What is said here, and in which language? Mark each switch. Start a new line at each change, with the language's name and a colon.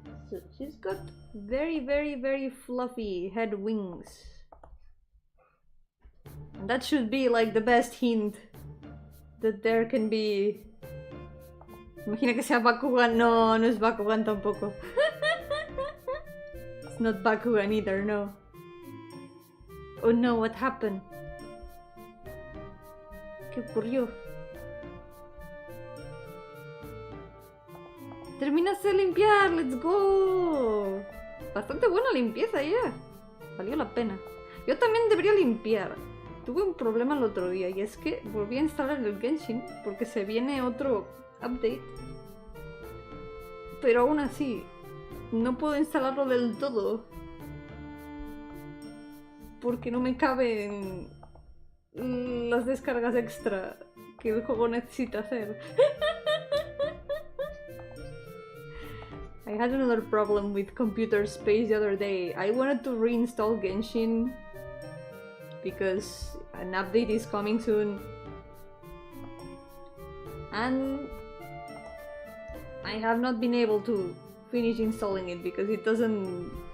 English: So she's got very fluffy head wings. And that should be like the best hint that there can be.
Spanish: Imagina que sea Bakugan. No, no es Bakugan tampoco.
English: It's not Bakugan either, no. Oh no, what happened?
Spanish: ¿Qué ocurrió? Terminaste de limpiar,
English: let's go.
Spanish: Bastante buena limpieza ya. Valió la pena. Yo también debería limpiar. Tuve un problema el otro día y es que volví a instalar el Genshin porque se viene otro update. Pero aún así, no puedo instalarlo del todo. Porque no me caben las descargas extra que el juego necesita hacer.
English: I had another problem with computer space the other day. I wanted to reinstall Genshin because an update is coming soon. And I have not been able to finish installing it because it doesn't...